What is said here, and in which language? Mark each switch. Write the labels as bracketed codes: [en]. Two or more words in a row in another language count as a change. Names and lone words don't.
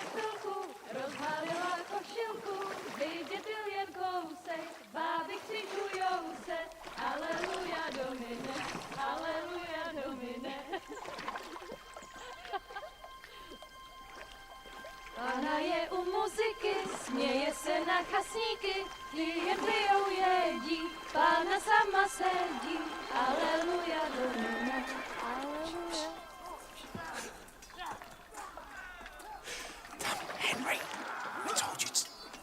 [cs] chvilku rozhalila košilku, vidět byl jen kousek, báby křižujou se, [la] aleluja domine, aleluja domine. [cs] Pana je u muziky, směje se na chasníky, ty je pijou jedí, Pána sama sedí, [la] aleluja domine, aleluja. [en] Henry, I told you to...